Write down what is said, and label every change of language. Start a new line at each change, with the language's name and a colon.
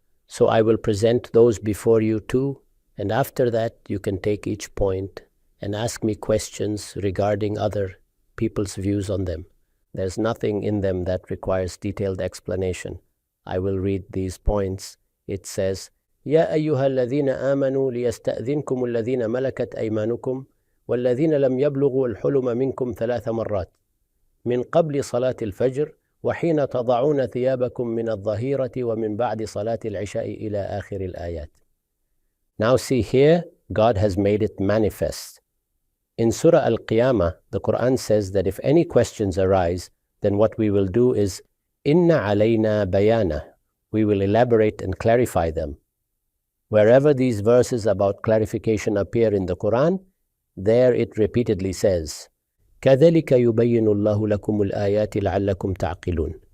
English: So I will present those before you too, and after that you can take each point and ask me questions regarding other people's views on them. There's nothing in them that requires detailed explanation. I will read these points. It says,
Arabic: يا أيها الذين آمنوا ليستأذنكم الذين ملكت أيمانكم والذين لم يبلغوا الحلم منكم 3 مرات. من قبل صلاة الفجر وحين تضعون ثيابكم من الظهيرة ومن بعد صلاة العشاء إلى آخر الآيات.
English: Now see here, God has made it manifest. In Surah Al-Qiyamah, the Quran says that if any questions arise, then what we will do is
Arabic: Inna alayna bayana.
English: We will elaborate and clarify them. Wherever these verses about clarification appear in the Quran, there it repeatedly says,
Arabic: كَذَلِكَ يُبَيِّنُ اللَّهُ لَكُمُ الْآيَاتِ لَعَلَّكُمْ تَعْقِلُونَ.